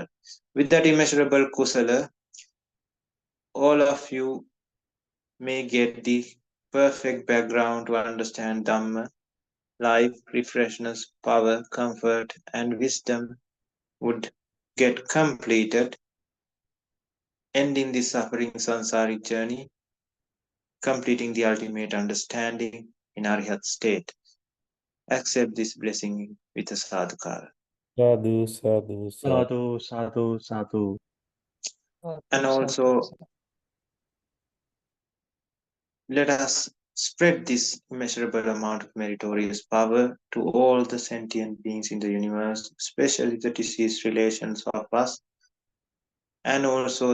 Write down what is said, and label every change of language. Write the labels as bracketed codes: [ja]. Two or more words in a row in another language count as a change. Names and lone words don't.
[en] With that immeasurable kusala, all of you may get the perfect background to understand Dhamma, life, refreshness, power, comfort, and wisdom would get completed, ending the suffering samsaric journey, completing the ultimate understanding in Arhat state. Accept this blessing with a sadhukara. [pi] Sadhu, sadhu, sadhu. Sadhu, sadhu, sadhu. [en] And also, let us spread this immeasurable amount of meritorious power to all the sentient beings in the universe, especially the deceased relations of us, and also